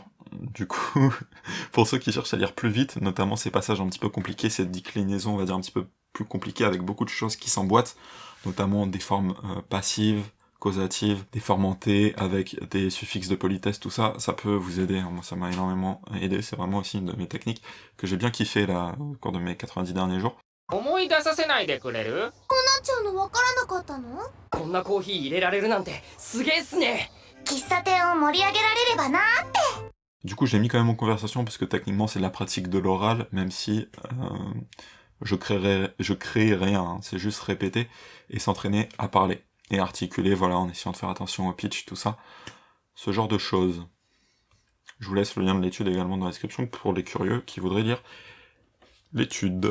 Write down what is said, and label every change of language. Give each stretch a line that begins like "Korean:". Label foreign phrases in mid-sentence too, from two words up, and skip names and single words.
French: Du coup, pour ceux qui cherchent à lire plus vite, notamment ces passages un petit peu compliqués, cette déclinaison, on va dire, un petit peu plus compliquée, avec beaucoup de choses qui s'emboîtent, notamment des formes passives, causatives, des formes hantées, avec des suffixes de politesse, tout ça, ça peut vous aider. Moi, ça m'a énormément aidé, c'est vraiment aussi une de mes techniques que j'ai bien kiffé, là, au cours de mes 90 derniers jours.
Japanese: 思い出させないでくれる？なっちゃうのわからなかったの？こんなコーヒー入れられるなんてすげえっすね。喫茶店を盛り上げられればなって。
French: Du coup, j'ai mis quand même en conversation, parce que techniquement, c'est de la pratique de l'oral, même si je crée rien, hein. C'est juste répéter et s'entraîner à parler. Et articuler, voilà, en essayant de faire attention au pitch, tout ça. Ce genre de choses. Je vous laisse le lien de l'étude également dans la description pour les curieux qui voudraient lire l'étude.